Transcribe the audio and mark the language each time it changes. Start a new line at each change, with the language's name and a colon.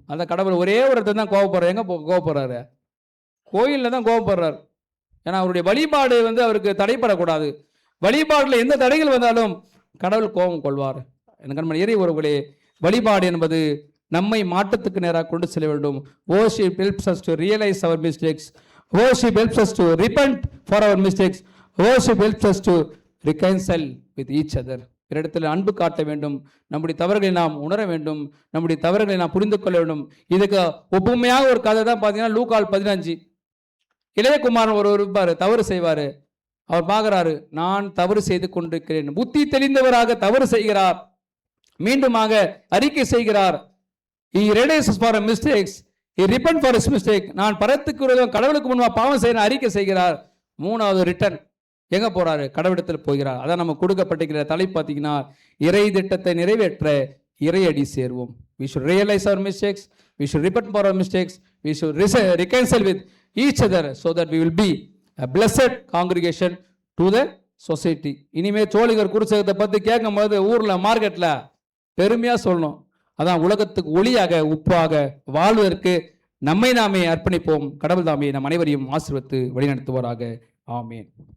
Tamil: அந்த கடவுள் ஒரே ஒரு இடத்துல தான் கோவப்படுறாரு. எங்க கோவப்படுறாரு? கோயிலில் தான் கோவப்படுறாரு. ஏன்னா அவருடைய வழிபாடு அவருக்கு தடைப்படக்கூடாது. வழிபாடுல எந்த தடைகள் வந்தாலும் கடவுள் கோபம் கொள்வார். எனக்கு நம்ம இறை உறவுகளே, வழிபாடு என்பது நம்மை மாற்றத்துக்கு நேராக கொண்டு செல்ல வேண்டும்.
English: Worship helps us to realize our mistakes. Worship helps us to repent for our mistakes. Worship helps us to reconcile with each other.
Tamil: இடத்துல அன்பு காட்ட வேண்டும், நம்முடைய தவறுகளை நாம் உணர வேண்டும், நம்முடைய தவறுகளை நாம் புரிந்து கொள்ள வேண்டும். இதுக்கு ஒப்புமையாக ஒரு கதை தான் பார்த்தீங்கன்னா லூக்கால் 15. இளையகுமாரன் ஒருவர் இருப்பார், தவறு செய்வார். அவர் பார்க்குறாரு, நான் தவறு செய்து கொண்டிருக்கிறேன். புத்தி தெளிந்தவராக தவறு செய்கிறார், மீண்டுமாக அறிக்கை செய்கிறார்.
English: He realizes for a mistakes, he repent for his mistake.
Tamil: நான் பரத்துக்கு விரோதம் கடவுளுக்கு முன்பாக பாவம் செய்ய அறிக்கை செய்கிறார். மூணாவது ரிட்டன் எங்க போறாரு? கடவுளிடத்தில் போகிறார். அதான் நம்ம கொடுக்கப்பட்டிருக்கிற தலைப்பு பார்த்தீங்கன்னா, இறை திட்டத்தை நிறைவேற்ற இறையடி சேர்வோம்.
English: We should realize our mistakes, we should repent for our mistakes, we should reconcile with each other so that we will be a blessed congregation to the society.
Tamil: இனிமே சோழிகர் குருசேகத்தை பற்றி கேட்கும்போது ஊர்ல மார்க்கெட்ல பெருமையா சொல்லணும். அதான் உலகத்துக்கு ஒளியாக உப்பாக வாழ்வதற்கு நம்மை நாமே அர்ப்பணிப்போம். கடவுள் தாமே நம் அனைவரையும் ஆசீர்வதித்து வழிநடத்துவாராக. ஆமீன்.